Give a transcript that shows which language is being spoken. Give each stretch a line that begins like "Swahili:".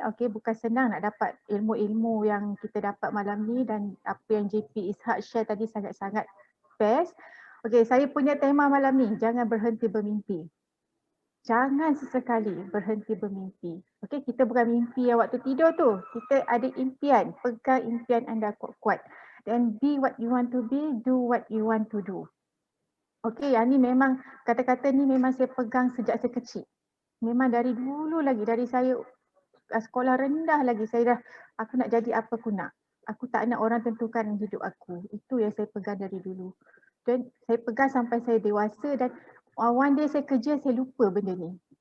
Malay: Okey, bukan senang nak dapat ilmu-ilmu yang kita dapat malam ni dan apa yang JP Ishak share tadi sangat-sangat best. Okey, saya punya tema malam ni, jangan berhenti bermimpi. Jangan sesekali berhenti bermimpi. Okey, kita bukan mimpi yang waktu tidur tu. Kita ada impian, pegang impian anda kuat-kuat.
English: Then be what you want to be, do what you want to do.
Malay: Okey, yang ni memang kata-kata ni memang saya pegang sejak saya kecil. Memang dari dulu lagi, dari saya sekolah rendah lagi saya dah, aku nak jadi apa aku nak. Aku tak nak orang tentukan hidup aku. Itu yang saya pegang dari dulu. Dan saya pegang sampai saya dewasa dan
English: one day
Malay: saya kerja saya lupa benda ni.